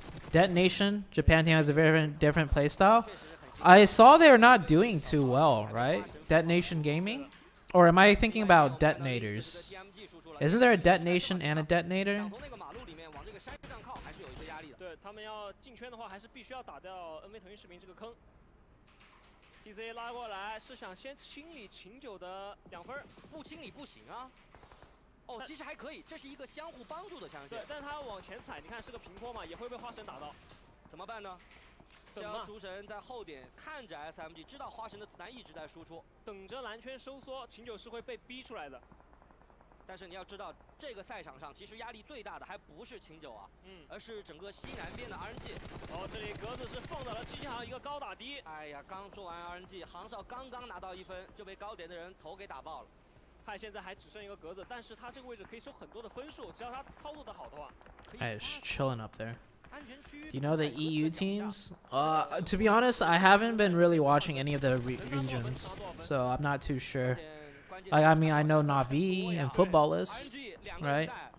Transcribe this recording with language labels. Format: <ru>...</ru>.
<en>Detonation, Japan team has a very different playstyle. I saw they're not doing too well, right? Detonation Gaming? Or am I thinking about detonators? Isn't there a detonation and a detonator?</en> <zh>想从那个马路里面往这个山上靠，还是有一些压力的。对他们要进圈的话，还是必须要打掉 NV 腾讯视频这个坑。 TC 拉过来是想先清理秦九的2分，不清理不行啊。哦，其实还可以，这是一个相互帮助的枪线。对，但他往前踩，你看是个平坡嘛，也会被花神打到。怎么办呢？逍遥厨神在后点看着 SMG， 知道花神的子弹一直在输出，等着蓝圈收缩，秦九是会被逼出来的。但是你要知道，这个赛场上其实压力最大的还不是秦九啊，而是整个西南边的 RNG。哦，这里格子是放到了机器行一个高打的。哎呀，刚说完 RNG， 航少刚刚拿到1分，就被高点的人头给打爆了。派现在还只剩一个格子，但是他这个位置可以收很多的分数，只要他操作的好的话。</zh> <en>I was chilling up there. Do you know the EU teams? To be honest, I haven't been really watching any of the regions, so I'm not too sure. I mean, I know Navi and Footballist, right?</en>